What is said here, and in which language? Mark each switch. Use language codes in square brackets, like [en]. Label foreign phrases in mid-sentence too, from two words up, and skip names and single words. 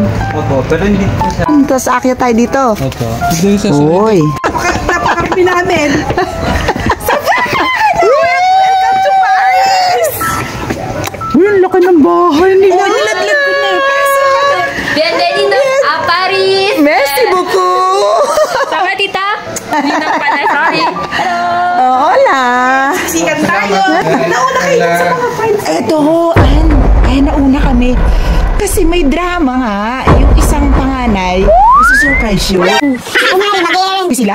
[tl] Opo, pero hindi po sa... Tapos aakyat tayo dito. Opo. Dito yung sa... Uy. Napakarapi namin. [en] Welcome to Paris! [tl] Uy, ang laki ng bahay nila. Nilaglag ko na. [es] Bienvenido a Paris! [fr] Merci beaucoup! [tl] Sama, tita? Hindi na pala, sorry. [es] Hola! [tl] Sikat tayo. Nauna kayo sa mga friends. Eto, nauna kami. Kasi may drama nga. Yung isang panganay, isusurprise yun. Kunyari, nag-aalang sila.